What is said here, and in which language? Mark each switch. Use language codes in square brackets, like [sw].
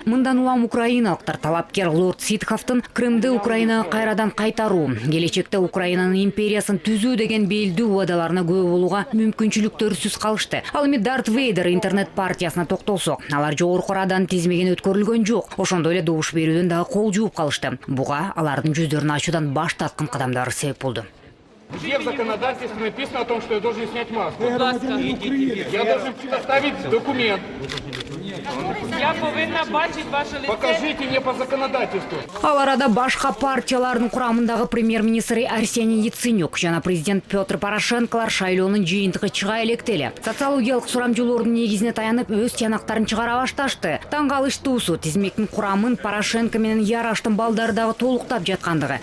[ky] Мындан улам украиналыктар талапкер Лорд Ситховтун Крымды Украинага кайрадан кайтаруу, келечекте Украинанын империясын түзүү деген белдүү убадаларына күбө болууга мүмкүнчүлүктөрсүз калышты. Ал эми Дарт Вейдер интернет партиясына токтолсок, алар жогорку раданын тизмеген өткөрүлгөн жок. Ошондой эле добуш берүүдөн дагы кол жууп калышты. Буга алардын жүздөрүн ачуудан баш тарткан кадамдары себеп болду. [ru] Где в законодательстве написано о том, что я должен снять маску? Я должен предоставить документ. [uk] Я повинна бачить ваше лице. [ru] Покажите мне по законодательству. [ky] Ал арада башка партиялардын курамындагы премьер-министр Арсений Яценюк жана президент Петр Порошенколар шайлоонун жыйынтыгы чыга электе. Социологиялык сурамжылоордун негизине таянып өз тыянактарын чыгара башташты. Таң калыштуусу тизмектин курамын Порошенко менен Яраштын балдары дагы толуктап жаткандыгы.